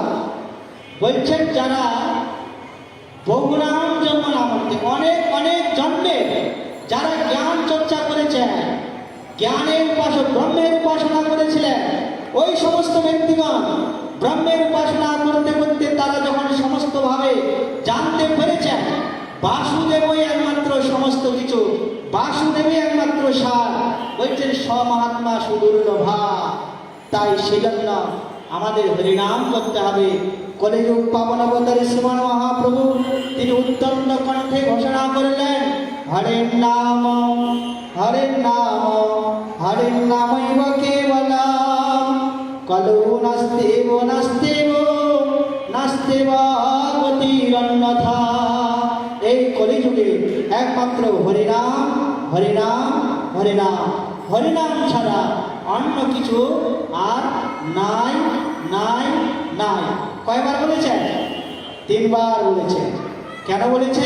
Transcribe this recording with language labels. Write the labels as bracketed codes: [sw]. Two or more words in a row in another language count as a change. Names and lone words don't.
[bn] বলছেন যারা [sa] বহুনাম জন্মনামন্তে [bn] অনেক অনেক জন্মে যারা জ্ঞান চর্চা করেছেন, জ্ঞানের ব্রহ্মের উপাসনা করেছিলেন, ওই সমস্ত ব্যক্তিগণ ব্রহ্মের উপাসনা করতে করতে তারা যখন সমস্তভাবে জানতে পেরেছেন বাসুদেবই একমাত্র সমস্ত কিছু, বাসুদেবই একমাত্র সার, বলছেন [sa] স্বমহাত্মা সুদুর্লভা। [bn] তাই সেজন্য আমাদের হরিনাম করতে হবে। কলিযুগ পাবন অবতারী শ্রীমান মহাপ্রভু তিনি উত্তম কণ্ঠে ঘোষণা করলেন, [sa] হরের নাম হরের নাম হরের নামৈব কেবলম কলৌ নাস্তেব নাস্তেব নাস্তেব গতিরন্যথা। [bn] এই কলিযুগে একমাত্র হরিনাম হরিনাম হরিনাম, হরিনাম ছাড়া অন্য কিছু আর নাই নাই নাই। কয়বার বলেছেন? 3 বার বলেছেন। কেন বলেছেন?